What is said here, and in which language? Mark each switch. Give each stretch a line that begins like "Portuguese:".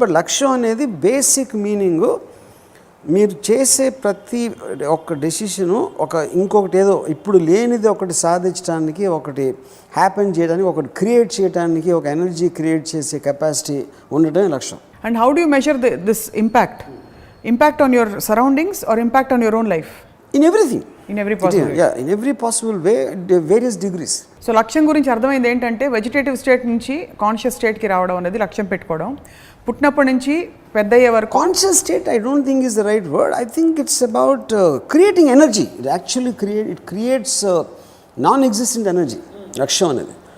Telugu: But లక్ష్యం అనేది basic meaning మీరు చేసే ప్రతి ఒక్క డెసిషను ఇంకొకటి ఏదో ఇప్పుడు లేనిది ఒకటి సాధించడానికి, ఒకటి హ్యాపెన్ చేయడానికి, ఒకటి క్రియేట్ చేయడానికి, ఒక ఎనర్జీ క్రియేట్ చేసే కెపాసిటీ ఉండటమే లక్ష్యం.
English: And how do you measure this impact on your surroundings or impact on your own life? In everything. In every possible way. Yeah, in every possible way, various degrees.
Telugu: So లక్ష్యం గురించి అర్థమైంది ఏంటంటే vegetative state నుంచి conscious స్టేట్కి రావడం అనేది లక్ష్యం పెట్టుకోవడం, పుట్టినప్పటి నుంచి పెద్ద అయ్యే వరకు.
English: Conscious state I don't think is the right word. I think it's about creating energy. It actually creates non existent energy
Telugu: లక్ష్యం అనేది.